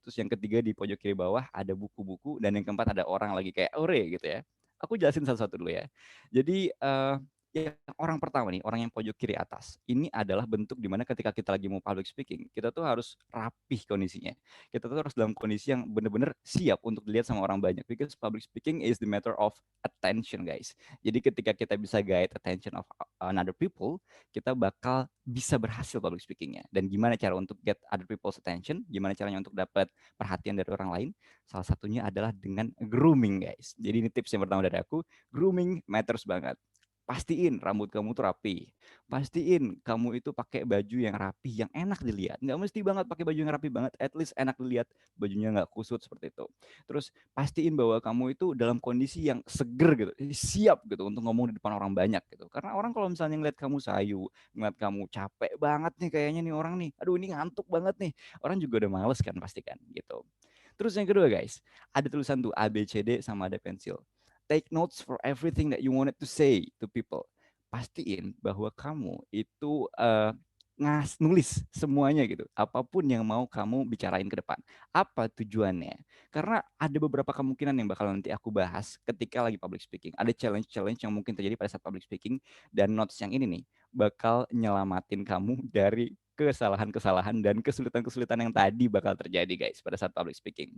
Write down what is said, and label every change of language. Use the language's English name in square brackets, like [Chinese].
[Indonesian] Terus yang ketiga di pojok kiri bawah ada buku-buku. Dan yang keempat ada orang lagi kayak ore gitu ya. Aku jelasin satu-satu dulu ya. Jadi yang orang pertama nih, orang yang pojok kiri atas, ini adalah bentuk dimana ketika kita lagi mau public speaking, kita tuh harus rapih kondisinya. Kita tuh harus dalam kondisi yang benar-benar siap untuk dilihat sama orang banyak. [English] Because public speaking is the matter of attention, guys. [Indonesian] Jadi ketika kita bisa [English] guide attention of another people, [Indonesian] kita bakal bisa berhasil public speakingnya. Dan gimana cara untuk [English] get other people's attention? [Indonesian] Gimana caranya untuk dapat perhatian dari orang lain? Salah satunya adalah dengan grooming, guys. Jadi ini tips yang pertama dari aku, [English] grooming matters [Indonesian] banget. Pastiin rambut kamu tuh rapi. Pastiin kamu itu pakai baju yang rapi, yang enak dilihat. Nggak mesti banget pakai baju yang rapi banget, [English] at least [Indonesian] enak dilihat. Bajunya nggak kusut seperti itu. Terus pastiin bahwa kamu itu dalam kondisi yang seger gitu, siap gitu untuk ngomong di depan orang banyak gitu. Karena orang kalau misalnya ngeliat kamu sayu, ngeliat kamu capek banget nih kayaknya nih orang nih, aduh ini ngantuk banget nih. Orang juga udah males kan pasti kan gitu. Terus yang kedua guys, ada tulisan tuh A, B, C, D sama ada pensil. [English] Take notes for everything that you wanted to say to people. [Indonesian] Pastiin bahwa kamu itu nulis semuanya gitu. Apapun yang mau kamu bicarain ke depan. Apa tujuannya? Karena ada beberapa kemungkinan yang bakal nanti aku bahas ketika lagi public speaking. Ada challenge-challenge yang mungkin terjadi pada saat public speaking. Dan notes yang ini nih bakal nyelamatin kamu dari kesalahan-kesalahan dan kesulitan-kesulitan yang tadi bakal terjadi guys pada saat public speaking.